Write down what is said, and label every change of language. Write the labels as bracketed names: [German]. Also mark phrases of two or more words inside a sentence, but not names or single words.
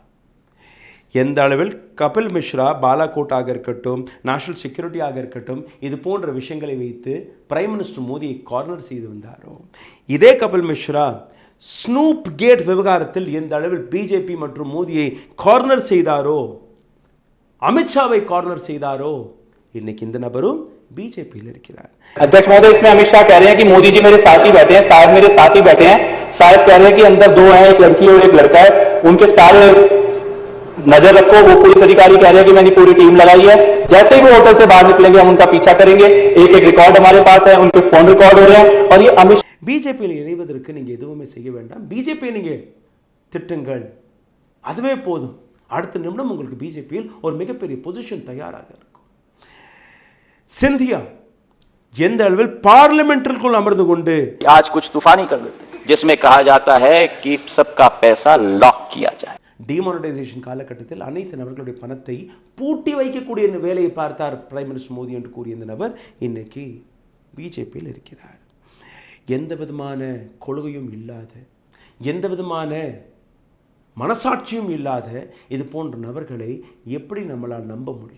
[Tamil] எந்த அளவில் கபில் மிஸ்ரா பாலாகோட்டாக இருக்கட்டும், [English] national security [Tamil] இருக்கட்டும், இது போன்ற விஷயங்களை வைத்து [English] prime minister [Tamil] மோடியை கார்னர் செய்து வந்தாரோ, இதே கபில் மிஸ்ரா ஸ்னூப் கேட் விவகாரத்தில் எந்த அளவில் பிஜேபி மற்றும் மோடியை கார்னர் செய்தாரோ, அமித்ஷாவை கார்னர் செய்தாரோ, இன்னைக்கு இந்த நபரும் बीजेपी இருக்கிறார். [Hindi] अध्यक्ष महोदय, इसमें अमित शाह कह रहे हैं कि मोदी जी मेरे साथ ही बैठे हैं, साहब मेरे साथ ही बैठे हैं, शायद कह रहे हैं कि अंदर दो हैं, एक लड़की और एक लड़का है, उनके सारे नजर रखो. वो पुलिस अधिकारी कह रहे हैं कि मैंने पूरी टीम लगाई है, जैसे ही वो होटल से बाहर निकलेंगे हम उनका पीछा करेंगे. एक एक रिकॉर्ड हमारे पास है, उनके फोन रिकॉर्ड हो रहे हैं. और ये अमित [Tamil] பிஜேபியில் இணைவதற்கு நீங்க எதுவுமே செய்ய வேண்டாம், பிஜேபி நீங்க திட்டுங்கள், அதுவே போதும். அடுத்த நிமிடம் உங்களுக்கு பிஜேபியில் ஒரு மிகப்பெரிய பொசிஷன் தயாராக இருக்கும். सिंधिया எந்த அளவில் பார்லிமெंटिற்குள் அமர்ந்து கொண்டு [Hindi] आज कुछ तूफानी कर देते हैं जिसमें कहा जाता है कि सबका पैसा लॉक किया जाए. [Tamil] டிமானிட்டைசேஷன் காலகட்டத்தில் அனைத்து நபர்களுடைய பணத்தை பூட்டி வைக்கக்கூடிய வேலையை பார்த்தார் [English] prime minister [Tamil] மோடி என்று கூறிய இந்த நபர் இன்னைக்கு பிஜேபியில் இருக்கிறார். எந்த விதமான கொள்கையும் இல்லாத, எந்த விதமான மனசாட்சியும் இல்லாத இது போன்ற நபர்களை எப்படி நம்மளால் நம்ப முடியும்?